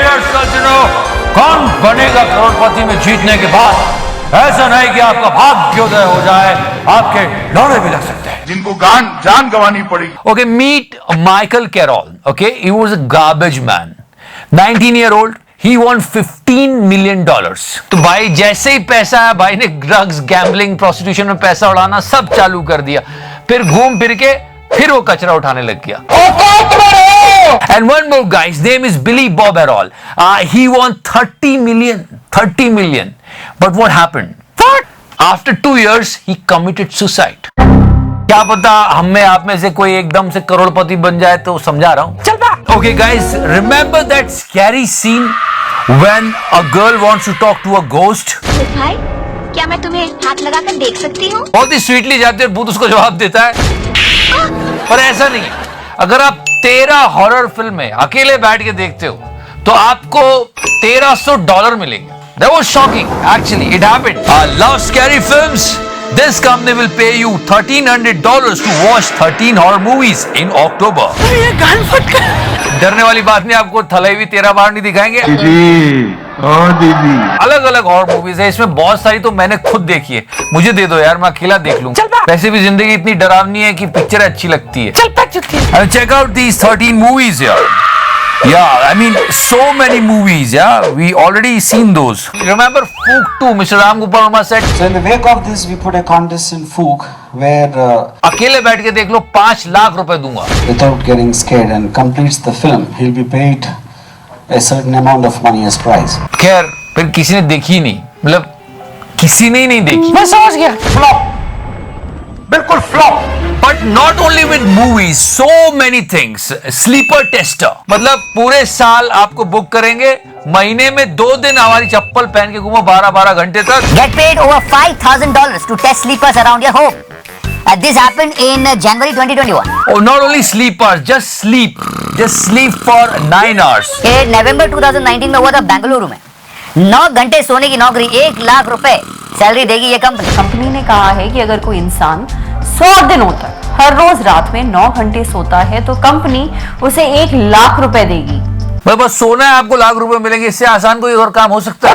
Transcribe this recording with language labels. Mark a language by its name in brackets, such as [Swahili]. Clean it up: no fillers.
[Hindi] कौन बनेगा करोड़पति में जीतने के बाद? ऐसा नहीं कि आपका भाग्योदय हो जाए, आपके लौड़े भी लग सकते हैं. जिनको जान गंवानी पड़ेगी. [English] Okay, meet Michael Carroll. Okay, he was a garbage man. 19-year-old. he won $15 million. [Hindi] तो भाई जैसे ही पैसा है, भाई ने ड्रग्स, गैम्बलिंग, प्रोस्टिट्यूशन में पैसा उड़ाना सब चालू कर दिया. फिर घूम फिर के फिर वो कचरा उठाने लग गया. [English] And one more guy, his name is Billy Bob Errol. He won 30 million. But what happened? After 2 years, he committed suicide. [Hindi] क्या पता हम में आप में से कोई एकदम से करोड़पति बन जाए, तो समझा रहा हूँ. चल बा. [English] Okay guys, remember that scary scene when a girl wants to talk to a ghost? [Hindi] भाई, क्या मैं तुम्हें हाथ लगाकर देख सकती हूँ? बहुत ही स्वीटली जाते हैं, भूत उसको जवाब देता है. पर ऐसा नहीं है. अगर आप 13 हॉरर फिल्में अकेले बैठ के देखते हो तो आपको $1300 मिलेंगे. [English] That was shocking. Actually, it happened. Love scary films. This company will pay you $1,300 to watch 13 horror movies in October. [Hindi] ये गान फट गया. डरने वाली बात नहीं, आपको थलेवी 13 बार नहीं दिखाएंगे. दीदी. अलग अलग हॉरर मूवीज है इसमें, बहुत सारी तो मैंने खुद देखी है. मुझे दे दो यार, मैं अकेला देख लूं. वैसे भी जिंदगी इतनी डरावनी है कि पिक्चर अच्छी लगती है. [English] Check out these 13 movies here. Yeah, I mean so many movies. Yeah, we already seen those. Remember Fook 2? Mr. Ram Gopal Verma said. So in the wake of this, we put a contest in Fook where [Hindi] अकेले बैठ के देख लो, 5 लाख रुपए दूंगा. [English] without getting scared and completes the film, he'll be paid a certain amount of money as prize. [Hindi] खैर फिर किसी ने देखी नहीं, मतलब किसी ने ही नहीं देखी. मैं समझ गया. [English] Flop, बिल्कुल flop. But not only with movies, so many things. [Hindi] Sleeper tester, मतलब पूरे साल आपको बुक करेंगे, महीने में 2 दिन हमारी चप्पल पहन के घूमो 12-12 घंटे तक. [English] Get paid over $5,000 to test sleepers around your home. This happened in January 2021. Oh, not only sleepers, just sleep for 9 hours. [Hindi] ये नवंबर 2019 में हुआ था बेंगलुरु में. 9 घंटे सोने की नौकरी, 1 लाख रुपए सैलरी देगी ये कंपनी. कंपनी ने कहा है कि अगर कोई इंसान 100 दिनों तक हर रोज रात में 9 घंटे सोता है तो कंपनी उसे 1 लाख रुपए देगी. बस सोना है, आपको लाख रुपए मिलेंगे. इससे आसान कोई और काम हो सकता है?